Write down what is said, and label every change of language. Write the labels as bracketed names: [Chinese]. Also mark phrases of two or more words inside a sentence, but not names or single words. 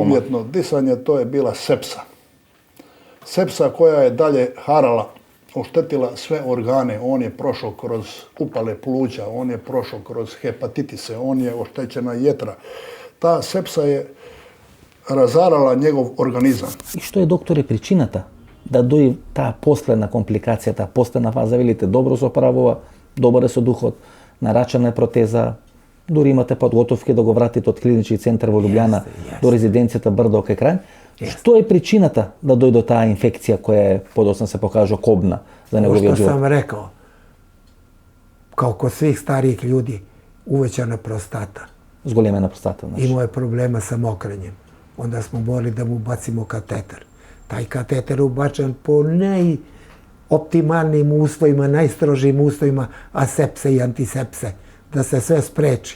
[Croatian] Umjetno disanje, to je bila sepsa. Sepsa koja je dalje harala, oštetila sve organe. On je prošao kroz upale pluća, on je prošao kroz hepatitise, on je oštećena jetra. Ta sepsa je razarala njegov organizam. I što je, doktore, [Macedonian] причината да дојде таа последна компликација, таа последна фаза? Велите, добро се оправува, добар е со духот, нарачана е протеза, дури имате подготовки да го вратите од клинички центар во Лjubljana до резиденцијата Брдо кај Крањ. Што е причината да дојде до таа инфекција која е подоцна се покажа кобна за неговиот живот? [Serbian] Što sam rekao, kao kod svih starijih ljudi, uvećana prostata. [Macedonian] Зголемена простата, значи. [Serbian] Imao je problema sa mokrenjem. Onda smo morali da mu bacimo kateter. Taj kateter je ubačen po najoptimalnijim uslovima, najstrožijim uslovima asepse i antisepse, da se sve spreči.